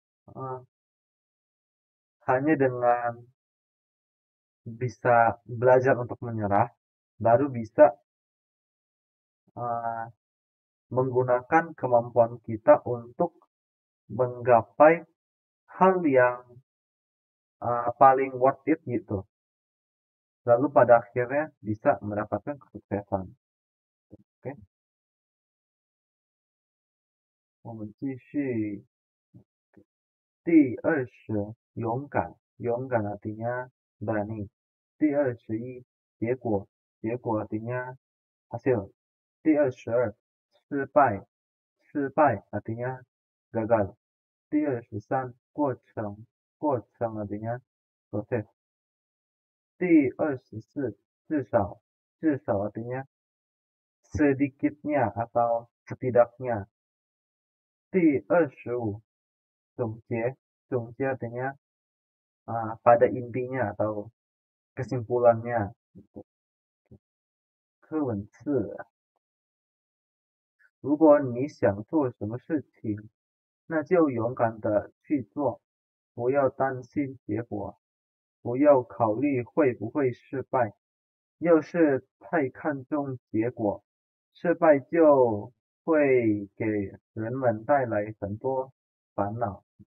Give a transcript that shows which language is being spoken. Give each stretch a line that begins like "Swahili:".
Indonesian: Uh, Hanya dengan bisa belajar untuk menyerah, baru bisa uh, menggunakan kemampuan kita untuk menggapai hal yang paling
English: worth it
Indonesian: gitu. Lalu pada akhirnya bisa mendapatkan kesuksesan.
Chinese: Oke, 我们继续第20，勇敢。
Indonesian: 勇敢 artinya berani.
Chinese: 第21, 结果。
Indonesian: 结果 artinya hasil.
Chinese: 第22, 失败。
Indonesian: 失败 artinya gagal.
Chinese: 第23, 过程。
Indonesian: 过程 artinya proses.
Chinese: 第24, 至少。
Indonesian: 至少 artinya sedikitnya atau setidaknya.
Chinese: 第25, 总结。
Indonesian: 总结 artinya pada intinya atau kesimpulannya.
Chinese: 课文4，如果你想做什么事情，那就勇敢的去做，不要担心结果，不要考虑会不会失败。要是太看重结果，失败就会给人们带来很多烦恼。